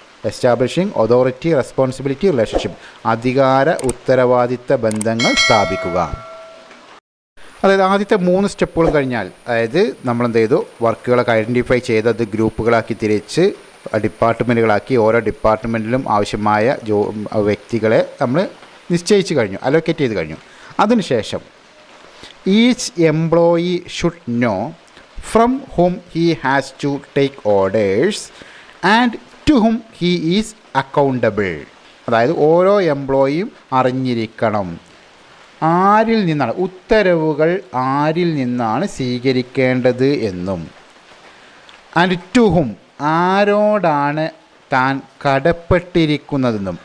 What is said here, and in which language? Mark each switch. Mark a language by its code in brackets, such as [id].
[en] establishing authority responsibility relationship, [ml] അധികാര ഉത്തരവാദിത്ത ബന്ധങ്ങൾ സ്ഥാപിക്കുക. അതായത് ആദ്യത്തെ 3 സ്റ്റെപ്പുകളും കഴിഞ്ഞാൽ, അതായത് നമ്മളെന്ത് ചെയ്തു, വർക്കുകളൊക്കെ ഐഡൻറ്റിഫൈ ചെയ്ത് അത് ഗ്രൂപ്പുകളാക്കി തിരിച്ച് ഡിപ്പാർട്ട്മെൻറ്റുകളാക്കി ഓരോ ഡിപ്പാർട്ട്മെൻറ്റിലും ആവശ്യമായ വ്യക്തികളെ നമ്മൾ നിശ്ചയിച്ച് കഴിഞ്ഞു, അലോക്കേറ്റ് ചെയ്ത് കഴിഞ്ഞു. അതിനുശേഷം [en] Each employee should know from whom he has to take orders and to whom he is accountable. [ml] അതായത് ഓരോ എംപ്ലോയിയും അറിഞ്ഞിരിക്കണം ആരിൽ നിന്നാണ് ഉത്തരവുകൾ ആരിൽ നിന്നാണ് സ്വീകരിക്കേണ്ടത് എന്നും, [en] and to whom [ml] ആരോടാണ് താൻ കടപ്പെട്ടിരിക്കുന്നതെന്നും.